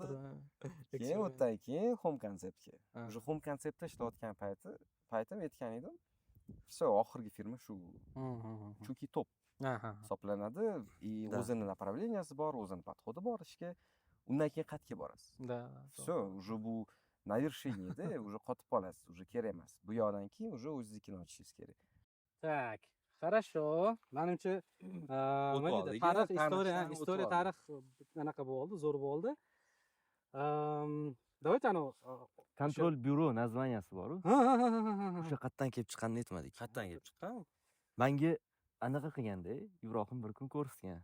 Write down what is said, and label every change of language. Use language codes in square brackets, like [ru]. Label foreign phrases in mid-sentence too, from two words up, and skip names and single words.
[uz] Keyin o'tdan keyin Home Conceptga. Ha. O'sha Home Conceptda ishlayotgan paytim aytgan edim. Все, oxirgi firma shu. Chunki top Ha, ha. hisoblanadi, и Da. o'zini направленияsi bor, o'zini подходi bor ishga. Undan keyin qayerga borasiz? Da. [ru] Все, уже bu на вершинеda, уже [uz] qotib qolasiz, [ru] уже [uz] kerak emas. Bu yoqdan keyin уже o'zingiznikini ochishingiz kerak. [ru] Так, хорошо. [uz] Menimcha nima O'tib deydi? oldik, Tarix, tanishdan istoriya, o'tib tarix anaqa bo'ldi, zo'r bo'ldi. [ru] Давайте [uz] Kontrol byuro nazvaniyasi bor-ku. ha, ha, ha, ha, ha. O'sha qayerdan kelib chiqqanini aytmadik. Qayerdan kelib chiqqan? Menga anaqa qilganda Ibrohim bir kun ko'rsatgan.